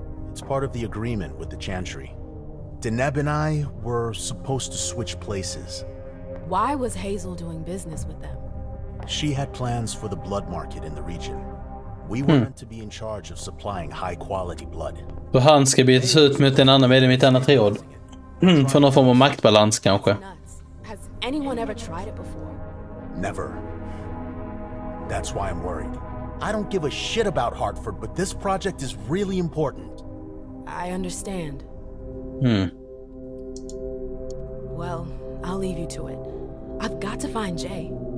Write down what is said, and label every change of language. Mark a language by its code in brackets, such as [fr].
[en] It's part of the agreement with the Chantry. Deneb and I were supposed to switch places. Why was Hazel doing business with them? She had plans for the blood market in the region. We were meant to be in charge of supplying high-quality blood. [sv] Och han ska bytas ut mot en annan medlem i ett annat råd. För någon form av maktbalans kanske. [en] Has anyone ever tried it before? Never. That's why I'm worried. I don't give a shit about Hartford, but this project is really important. I understand. Well, I'll leave you to it. I've got to find Jay.